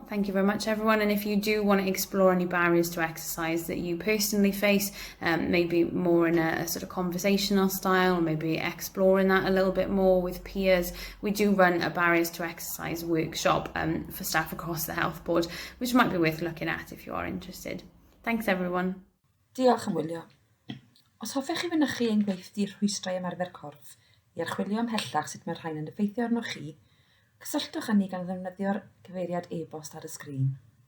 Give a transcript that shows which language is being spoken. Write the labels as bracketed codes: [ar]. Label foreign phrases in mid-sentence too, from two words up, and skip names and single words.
[en] Thank you very much, everyone. And if you do want to explore any barriers to exercise that you personally face, maybe more in a sort of conversational style, or maybe exploring that a little bit more with peers, we do run a barriers to exercise workshop for staff across the Health Board, which might be worth looking at if you are interested. Thanks, everyone. [cy] Diolch ymwylio. Os hoffech chi fynychu ein gweithdi rhwystrau ymarfer corff i archwilio ymhellach sut mae'r rhain yn effeithio arnoch chi, cysylltwch â ni gan ddefnyddio'r cyfeiriad e-bost ar y sgrin.